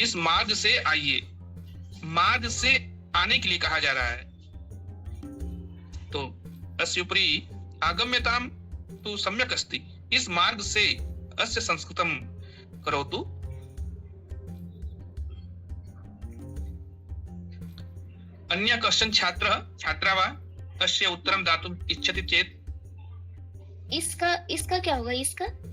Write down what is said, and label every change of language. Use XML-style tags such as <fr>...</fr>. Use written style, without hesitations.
<hi>इस मार्ग से आइए, मार्ग से आने के लिए कहा जा रहा है।</hi> <sa>तो अस्य उपरि आगम्यतां तु सम्यक् अस्ति।</sa> <hi>इस मार्ग से</hi> <sa>अस्य संस्कृतं करोतु। अन्य कश्चन छात्रा वा अस्य उत्तरं दातुम् इच्छति चेत्?</sa> <hi>इसका क्या होगा? इसका</hi>